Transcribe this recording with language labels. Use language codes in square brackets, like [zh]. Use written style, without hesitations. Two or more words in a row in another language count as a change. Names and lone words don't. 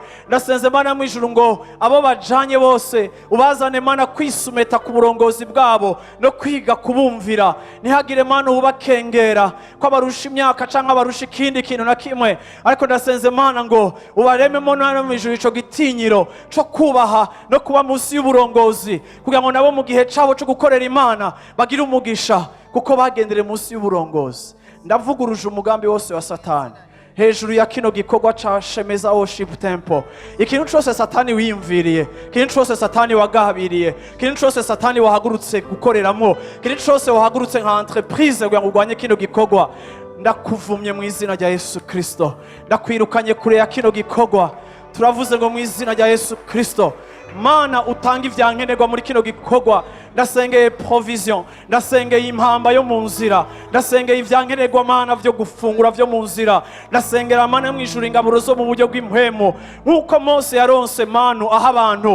[rn] Ndasenze Mana mu ijuru ngo abo bajanye bose ubazane Mana kwisumeta ku burongozi bwabo no kwiga kubumvira, ntihagire Mana ubakengera ko abarusha imyaka canke abarusha ikindi kintu na kimwe, ariko ndasenze Mana ngo ubarememo Mana mu ijuru ico gitinyiro co kubaha no kuba munsi y'uburongozi, kugira ngo nabo mu gihe cabo cyo gukorera Imana bagire umugisha kuko bagendere munsi y'uburongozi. Ndavuguruje umugambi wose wa Satani hejuru ya kino gikorwa ca Shemeza Worship Temple. Ikintu cyose Satani wiyumviriye, ikintu cyose Satani wagabiriye, ikintu cyose Satani wahagurutse gukoreramo, ikintu cyose wahagurutse nka entreprise kugira ngo ugwanye kino gikorwa, ndakuvumye mu izina rya Yesu Kristo, ndakwirukanye kure ya kino gikorwa. Turavuze ngo mu izina rya Yesu Kristo Mana utanga ivyankenerwa muri kino gikorwa. Ndasengeye provision, ndasengeye impamba yo mu nzira, ndasengeye ivyankenerwa Mana vyo gufungura vyo mu nzira, ndasengera Mana mu ijuru ingaburo zo mu buryo bw'impwemo nkuko Mose yaronse manu aha abantu.